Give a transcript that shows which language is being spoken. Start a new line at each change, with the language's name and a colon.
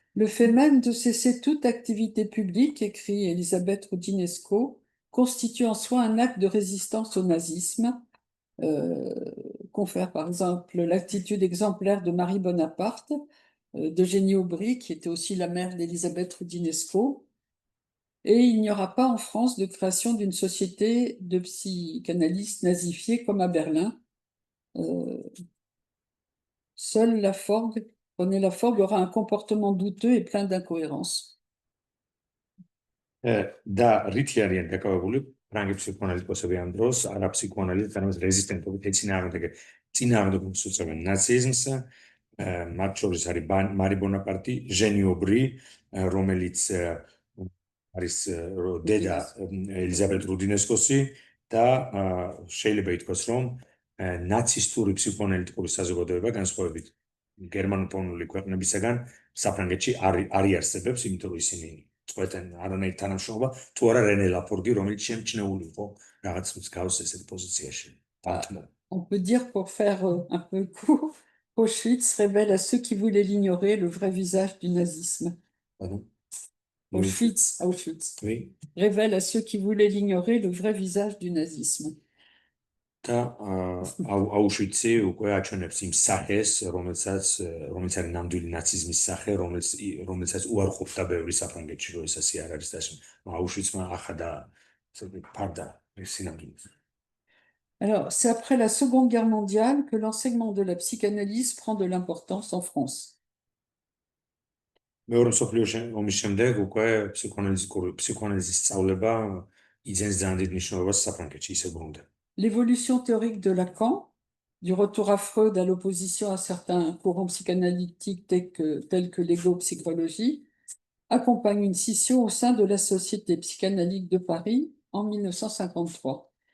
French: Le fait même de cesser toute activité publique, écrit Elisabeth Roudinesco, constitue en soi un acte de résistance au nazisme, confère par exemple l'attitude exemplaire de Marie Bonaparte, d'Eugénie Aubry, qui était aussi la mère d'Elisabeth Roudinesco. Et il n'y aura pas en France de création d'une société de psychanalystes nazifiés comme à Berlin. Seule René Laforgue aura un comportement douteux et plein d'incohérences.
Georgian: და რითი არიან დაკავებული ფრანგი ფსიქოანალიტიკოსები ამ დროს, არა ფსიქოანალიზით, არამედ რეზისტენტობით წინააღმდეგობას უწევენ ნაციზმს. მათ შორის არის მარი ბონაპარტი, ჟენი ობრი, რომელიც არის დედა ელიზაბეთ რუდინესკოსი და შეიძლება ითქვას, რომ ნაცისტური ფსიქოანალიტიკური საზოგადოება განსხვავებით გერმანულენოვანი ქვეყნებისაგან საფრანგეთში არ იარსებებს, იმიტომ რომ ისინი წყვეტენ არანაირ თანამშრომლობა, თუ არა რენე ლაფორგი, რომელიც შემჩნეული იყო რაღაც მსგავს ესეთ პოზიციაში.
French: On peut dire, pour faire un peu court, Auschwitz révèle à ceux qui voulaient l'ignorer le vrai visage du nazisme. Pardon? Auschwitz Oui. révèle à ceux qui voulaient l'ignorer le vrai visage du nazisme.
Georgian: და აუშვიცი უკვე აჩვენებს იმ სახეს, რომელიც არის ნამდვილი ნაციზმის სახე, რომელსაც უარყოფდა ბევრი საფრანგეთში, რომ ეს ასე არ არის და აუშვიცმა ახადა ფარდა სინამდვილეს.
French: Alors, c'est après la Seconde Guerre mondiale que l'enseignement de la psychanalyse prend de l'importance en France.
Georgian: მეორე მსოფლიო ომის შემდეგ უკვე ფსიქოანალიზის სწავლება იძენს ძალიან დიდ მნიშვნელობას საფრანგეთში, ისე ბრუნდა.
French: L'évolution théorique de Lacan, du retour à Freud à l'opposition à certains courants psychanalytiques tels que l'ego-psychologie, accompagne une scission au sein de la Société psychanalytique de Paris en 1953.